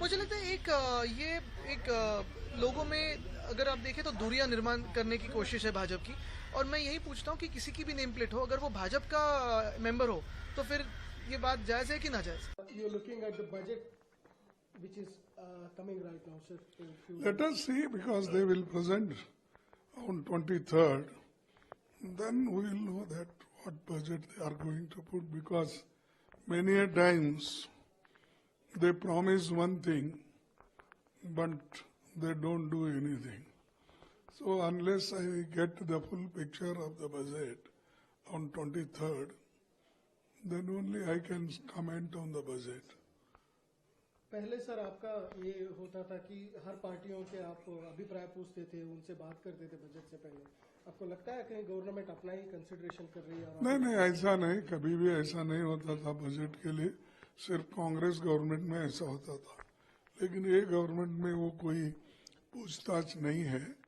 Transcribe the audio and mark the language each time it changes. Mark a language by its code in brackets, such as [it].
[hi] मुझे लगता है ये एक लोगों में अगर आप देखें तो दूरियां निर्माण करने की कोशिश है भाजपा की। और मैं यही पूछता हूँ कि किसी की भी नेम प्लेट हो, अगर वो भाजपा का मेंबर हो तो फिर ये बात जायज है कि ना जायज? [en] You looking at the budget which is coming right now sir. Let us see, because they will present on 23rd. Then we will know that what budget they are going to put, because many a times they promise one thing but they don't do anything. So unless I get the full picture of the budget on 23rd, then only I can comment on the budget. [hi] पहले sir आपका ये होता था कि हर पार्टियों के आप अभिप्राय पूछते थे, उनसे बात करते थे बजट से पहले। आपको लगता है कहीं गवर्नमेंट अपना ही कंसिडरेशन कर रही है? नहीं, ऐसा नहीं, कभी भी ऐसा नहीं होता था बजट के लिए। सिर्फ कांग्रेस गवर्नमेंट में ऐसा होता था, लेकिन ये गवर्नमेंट में वो कोई पूछताछ नहीं है।